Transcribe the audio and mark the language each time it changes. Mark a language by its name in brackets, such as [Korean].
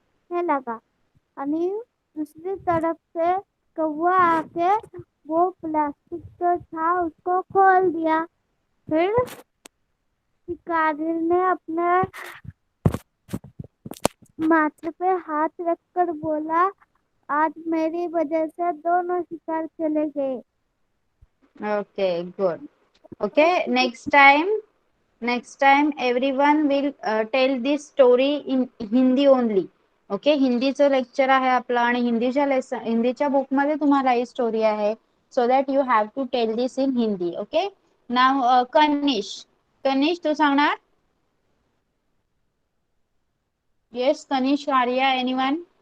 [Hindi] लगा [Marathi] आणि [Hindi] दूसरी तरफ से कौवा आके वो प्लास्टिक जो था उसको खोल दिया. फिर शिकारी ने अपने माथे पे हाथ रखकर बोला, आज मेरी वजह से दोनों शिकार चले गए. [English] Okay, good. Okay, next time everyone will tell this story in Hindi only. [Marathi] Okay, हिंदीचं लेक्चर आहे आपलं आणि हिंदीच्या बुक मध्ये तुम्हाला ही स्टोरी आहे. [English] So that you have to tell this in Hindi. [Marathi] Okay. नाव कनिश तू सांगणार. [English] Yes Kanish, Arya, anyone.